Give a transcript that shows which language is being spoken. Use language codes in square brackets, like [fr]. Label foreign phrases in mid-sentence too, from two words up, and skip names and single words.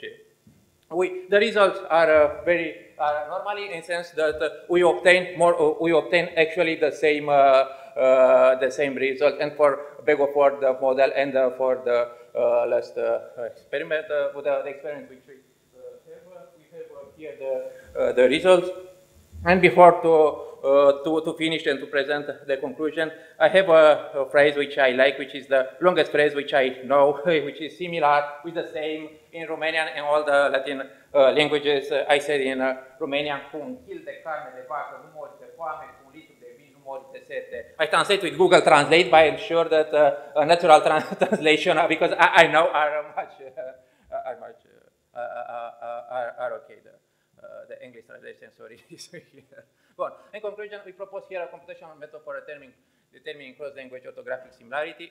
[en] The results are normally in the sense that we obtain actually the same result, and for Beckford model and for the last experiment, the experiment which we have here the results. And before to finish and to present the conclusion, I have a phrase which I like, which is the longest phrase which I know, which is similar with the same in Romanian and all the Latin languages. I said in Romanian, [ro] cum kil de carne de vacă, nu mori de foame, cum litru de vin, nu mori de sete. [en] I translate with Google Translate, but I'm sure that a natural translation, because I know are okay. The English translation, sorry, is here. Well, in conclusion, we propose here a computational method for determining cross-language orthographic similarity.